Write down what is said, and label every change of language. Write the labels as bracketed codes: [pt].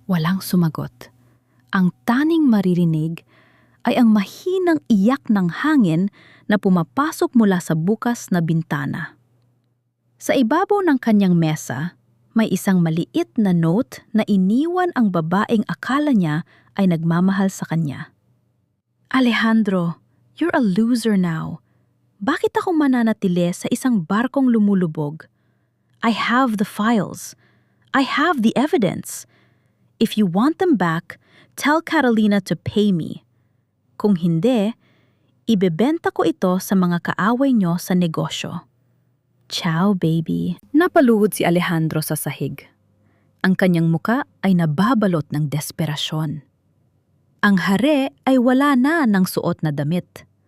[tl] Walang sumagot. Ang tanging maririnig ay ang mahinang iyak ng hangin na pumapasok mula sa bukas na bintana. Sa ibabaw ng kanyang mesa, may isang maliit na note na iniwan ang babaeng akala niya ay nagmamahal sa kanya. Alejandro, [en] you're a loser now. [tl] Bakit ako mananatili sa isang barkong lumulubog? [en] I have the files. I have the evidence. If you want them back, tell Catalina to pay me. [tl] Kung hindi, ibebenta ko ito sa mga kaaway nyo sa negosyo. [en] Ciao, baby. [tl] Napaluhod si Alejandro sa sahig. Ang kanyang muka ay nababalot ng desperasyon. Ang hare ay wala na ng suot na damit.